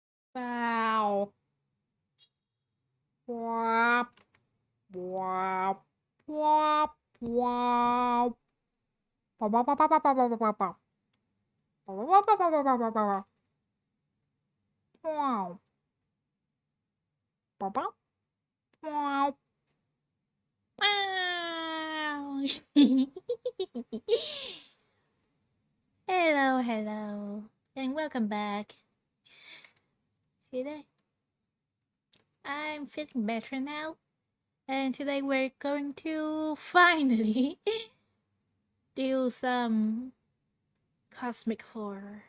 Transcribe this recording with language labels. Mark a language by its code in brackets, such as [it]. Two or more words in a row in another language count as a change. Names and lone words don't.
[en] Wow. Wop. Wop. Wop. Wop. Wop, wop, wop, wop, wop, wop, wop, wop, wop. Wop, wop, wop, wop, wop, wop, wop, wop. Wow. Wop, wop. Wow. Wow. Hello, hello, and welcome back. Today, I'm feeling better now, and today we're going to finally do some cosmic horror.